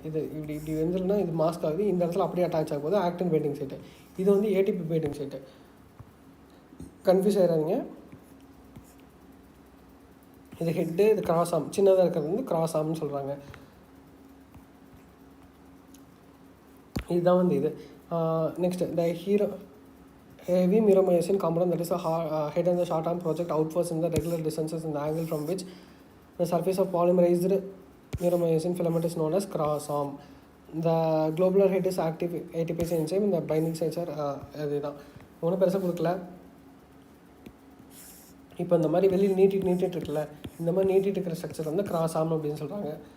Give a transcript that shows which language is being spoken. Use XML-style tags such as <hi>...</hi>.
<ta>இது இப்படி வந்துருன்னா இது மாஸ்க் ஆகுது, இந்த இடத்துல அப்படியே அட்டாச் ஆக போகுது ஆக்டின் பைண்டிங் சைட்டு. இது வந்து ஏடிபி பைண்டிங் சைட்டு. கன்ஃபியூஸ் ஆகிடாதீங்க. இது ஹெட்டு, இது கிராஸ் ஆம், சின்னதாக இருக்கிறது வந்து கிராஸ் ஆம்னு சொல்கிறாங்க. இதுதான் வந்து இது.</ta> <en>Next the heavy miromyosin component, that is a head and the short arm project outwards in the regular distances in the angle from which the surface of polymerized miromyosin filament is known as cross arm. The globular head is active ATPase enzyme and the binding sites are</en> <ta>அதுதான் ஒன்றும் பெருசாக கொடுக்கல. இப்போ இந்த மாதிரி வெளியில் நீட்டிட்டு இருக்குல்ல, இந்த மாதிரி நீட்டிட்டு இருக்கிற ஸ்ட்ரக்சர் வந்து கிராஸ் ஆர்ம் அப்படின்னு சொல்கிறாங்க.</ta>